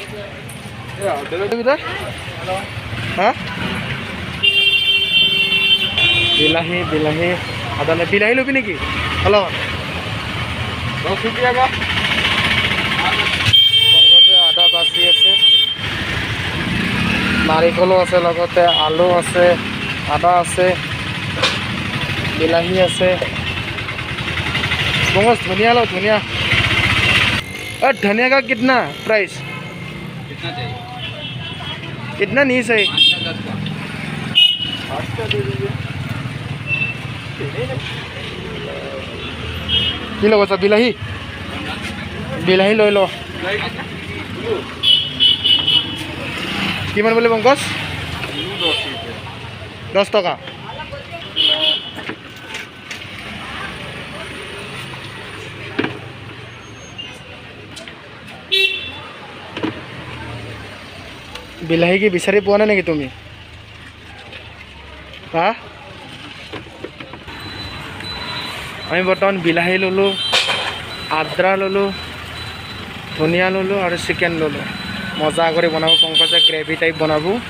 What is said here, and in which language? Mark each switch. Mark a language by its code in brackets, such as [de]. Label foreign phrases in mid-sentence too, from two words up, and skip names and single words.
[as] হা বিলাহী আদা নে বিলাহী ল'বি নেকি হেল্ল' 10 টকীয়া লগতে আদা বাচি আছে নাৰিকলো আছে লগতে আলু আছে আদা আছে বিলাহী আছে [hi] पहुँच धनिया लो धनिया धनिया का कितना प्राइस कितना चाहिए कितना नहीं सही 5 का दे दीजिए [as] কি ল'ব চা বিলাহী লৈ ল কিমান বোলে পংকজ 10 টকা বিলাহী কি বিচাৰি পোৱা নাই নেকি তুমি হা আমি বৰ্তমান বিলাহী ল'লোঁ আদ্ৰা ল'লোঁ ধনিয়া ল'লোঁ আৰু চিকেন ল'লোঁ মজা কৰি বনাব পংকজে [en] gravy type [as] বনাব